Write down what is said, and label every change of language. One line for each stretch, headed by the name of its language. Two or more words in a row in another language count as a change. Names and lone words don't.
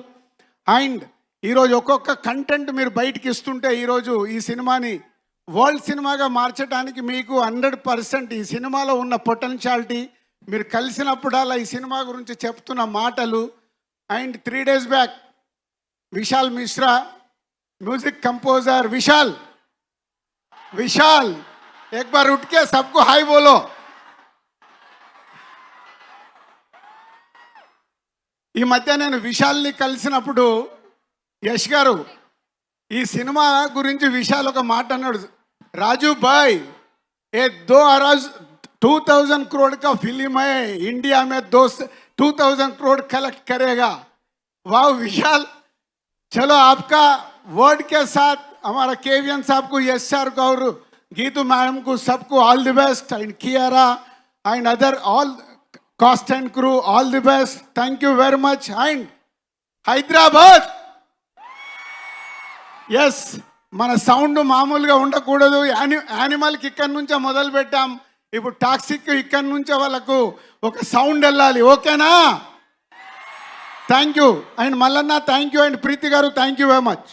Telugu: అండ్ ఈరోజు ఒక్కొక్క కంటెంట్ మీరు బయటికి ఇస్తుంటే ఈరోజు ఈ సినిమాని వరల్డ్ సినిమాగా మార్చడానికి మీకు 100% ఈ సినిమాలో ఉన్న పొటెన్షియాలిటీ, మీరు కలిసినప్పుడల్లా ఈ సినిమా గురించి చెప్తున్న మాటలు. అండ్
English: 3 days back
Telugu: విశాల్ మిశ్రా,
Hindi: म्यूजिक कंपोजर विशाल एक बार उठ के सबको हाय बोलो.
Telugu: ఈ మధ్య నేను విశాల్ని కలిసినప్పుడు యష్ గారు ఈ సినిమా గురించి విశాల్ ఒక మాట అన్నాడు,
Hindi: राजू भाई ये 2000 करोड़ का फिल्म है, इंडिया में 2000 करोड़ कलेक्ट करेगा. वाह विशाल, चलो आपका वर्ड के साथ हमारा केवीएन साहब को यस सर को और गीतू मैडम को सबको
English: All the best and Kiara and other all cast and crew all the best thank you very much and Hyderabad
Telugu: ఎస్ మన సౌండ్ మామూలుగా ఉండకూడదు యానిమల్కి ఇక్కడి నుంచే మొదలు పెట్టాం ఇప్పుడు టాక్సిక్ ఇక్కడి నుంచే వాళ్ళకు ఒక సౌండ్ వెళ్ళాలి ఓకేనా
English: Thank you and
Telugu: మల్లన్న
English: Thank you and
Telugu: ప్రీతి గారు
English: Thank you very much